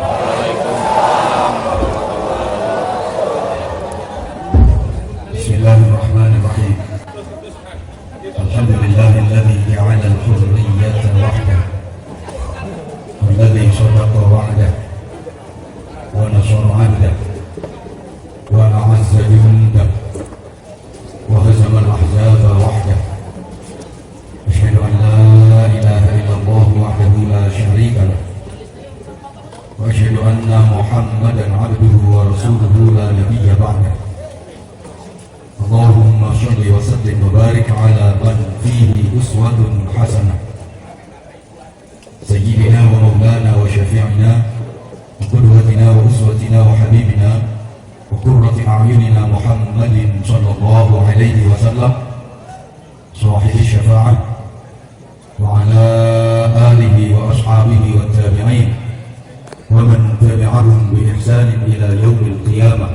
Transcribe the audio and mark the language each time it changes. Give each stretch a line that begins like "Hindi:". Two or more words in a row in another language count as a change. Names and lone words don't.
Arabic: بسم الله الرحمن الرحيم. الحمد لله الذي جعل الحرية وحده والذي صدق وعده ونصر عبده وأعز جنده وهزم الأحزاب وحده. أشهد أن لا إله إلا الله وحده لا شريك له وأشهد أن محمدا عبده ورسوله لا نبي بعده. اللهم صل وسلم وبارك على من فيه أسوة حسنة سيدنا ومولانا وشفيعنا وقدوتنا وأسوتنا وحبيبنا وقرة أعيننا محمد صلى الله عليه وسلم صاحب الشفاعة وعلى آله وأصحابه وتابعين ومن تبعهم بإحسان إلى يوم القيامة.